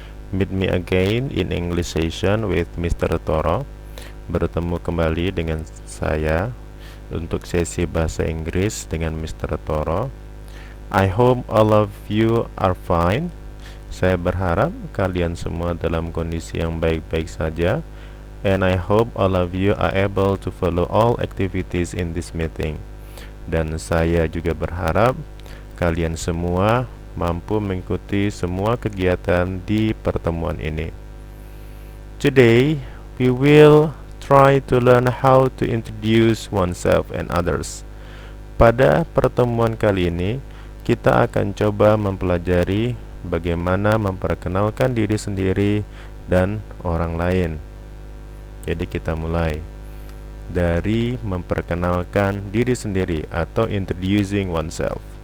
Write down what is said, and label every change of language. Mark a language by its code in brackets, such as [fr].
[en] Meet me again in English session with Mr. Toro. [id] Bertemu kembali dengan saya untuk sesi bahasa Inggris dengan Mr. Toro. [en] I hope all of you are fine. [id] Saya berharap kalian semua dalam kondisi yang baik-baik saja. [en] And I hope all of you are able to follow all activities in this meeting. [id] Dan saya juga berharap kalian semua mampu mengikuti semua kegiatan di pertemuan ini. [en] Today, we will try to learn how to introduce oneself and others. [id] Pada pertemuan kali ini, kita akan coba mempelajari bagaimana memperkenalkan diri sendiri dan orang lain. Jadi kita mulai dari memperkenalkan diri sendiri atau introducing oneself.